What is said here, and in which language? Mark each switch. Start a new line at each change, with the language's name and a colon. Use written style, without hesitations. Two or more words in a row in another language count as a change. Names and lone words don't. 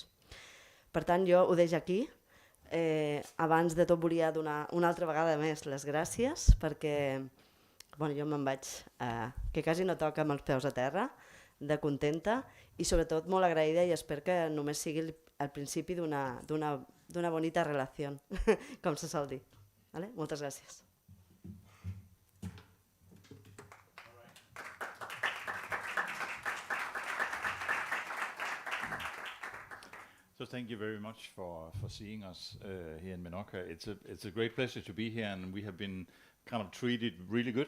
Catalan: Per tant, jo ho deixo aquí. Abans de tot volia donar una altra vegada més les gràcies, perquè jo me'n vaig, que quasi no toca amb els peus a terra, de contenta i sobretot molt agraïda, i espero que només sigui el principi d'una bonita relació, com se sol dir. Moltes gràcies.
English: So thank you very much for seeing us here in Menorca. It's a great pleasure to be here, and we have been kind of treated really good.